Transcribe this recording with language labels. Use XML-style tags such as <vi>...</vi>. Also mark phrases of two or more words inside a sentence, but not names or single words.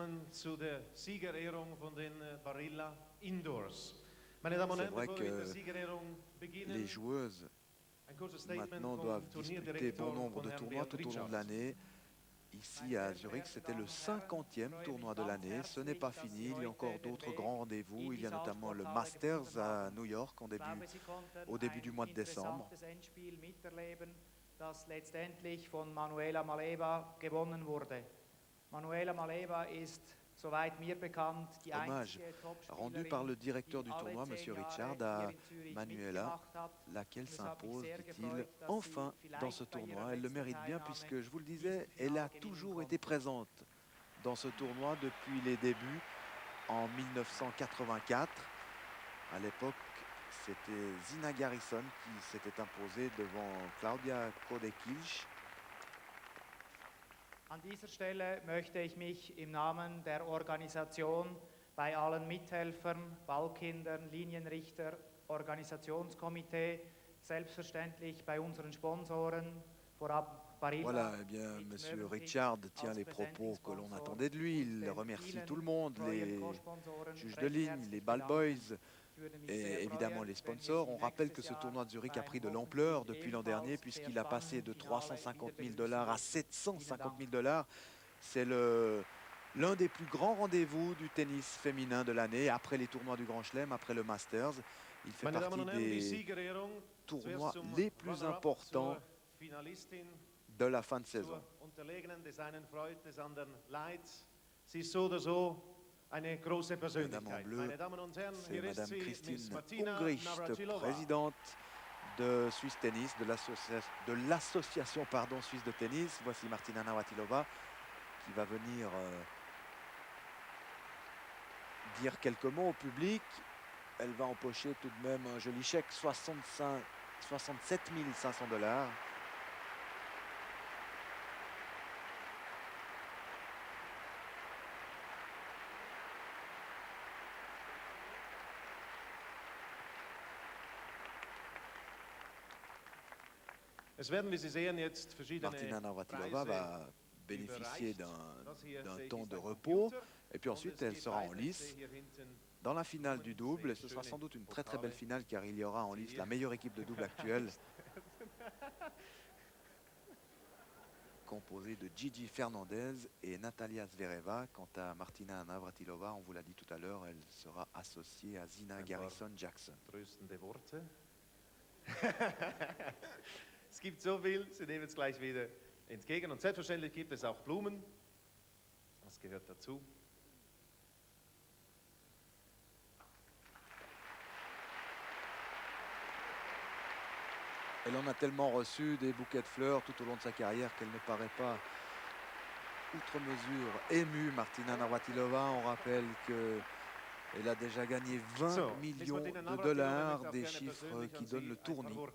<fr>C'est vrai que les joueuses maintenant doivent disputer bon nombre de tournois tout au long de l'année. Ici à Zurich, c'était le 50e tournoi de l'année. Ce n'est pas fini, il y a encore d'autres grands rendez-vous. Il y a notamment le Masters à New York au début du mois de décembre.</fr> <de>Das letztendlich von Manuela Maleva gewonnen wurde. Manuela Maleva ist, soweit mir bekannt, die</de> <fr>hommage rendu par le directeur du tournoi, M. Richard, à Manuela, laquelle s'impose, dit-il, enfin dans ce tournoi. Elle le mérite bien puisque, je vous le disais, elle a toujours été présente dans ce tournoi depuis les débuts en 1984. À l'époque, c'était Zina Garrison qui s'était imposée devant Claudia Kodekilch.</fr> <de>An dieser Stelle möchte ich mich im Namen der Organisation bei allen Mithelfern, Ballkindern, Linienrichter, Organisationskomitee, selbstverständlich bei unseren Sponsoren, vorab Barilla.</de> <fr>Voilà, eh bien, M. Richard tient les propos que l'on attendait de lui. Il remercie tout le monde, les juges de ligne, les</fr> <en>ball boys</en> <fr>et évidemment les sponsors. On rappelle que ce tournoi de Zurich a pris de l'ampleur depuis l'an dernier puisqu'il a passé de 350 000 $ à 750 000 $. C'est l'un des plus grands rendez-vous du tennis féminin de l'année, après les tournois du Grand Chelem, après le Masters. Il fait partie des tournois les plus importants de la fin de saison.</fr> <de>Zur Unterlegenen des einen freut, des anderen leid. Sie ist so oder so eine große Persönlichkeit.</de> <fr>Bleu,</fr> <de>Meine Damen und Herren,</de> <fr>c'est</fr> <de>hier ist</de> <fr>Madame</fr> <de>sie, Miss</de> <fr>Christine</fr> <de>Martina</de> <fr>Ungricht,</fr> <de>Navratilova.</de> <fr>présidente de Suisse Tennis, de l'association suisse de tennis. Voici Martina Navratilova qui va venir dire quelques mots au public. Elle va empocher tout de même un joli chèque, 67 500 $.</fr> <de>Es werden, wie Sie sehen, jetzt verschiedene</de> <fr>Martina Navratilova</fr> <de>Preise</de> <fr>va bénéficier</fr> <de>überreicht. Das hier</de> <fr>d'un</fr> <de>sehe ich,</de> <fr>temps</fr> <de>ist</de> <fr>de</fr> <de>ein</de> <fr>repos.</fr> <de>Computer.</de> <fr>Et puis</fr> <de>Und</de> <fr>ensuite,</fr> <de>es</de> <fr>elle</fr> <de>geht</de> <fr>sera en</fr> <de>weiter. Ich</de> <fr>lice</fr> <de>sehe hier hinten</de> <fr>dans la finale du double. Et ce sera sans doute une très très belle finale car il y aura en lice la meilleure équipe de double actuelle, composée de Gigi Fernandez et Natalia Zvereva. Quant à Martina Navratilova, on vous l'a dit tout à l'heure, elle sera associée à Zina Garrison-Jackson.</fr> <de>Tröstende Worte. Es gibt so viel, Sie nehmen es gleich wieder entgegen. Und selbstverständlich gibt es auch Blumen. Das gehört dazu.</de> <fr>Elle en a tellement reçu des bouquets de fleurs tout au long de sa carrière qu'elle ne paraît pas outre mesure émue. Martina Navratilova, on rappelle qu'elle a déjà gagné 20 millions de dollars, des chiffres qui donnent le tournis.</fr>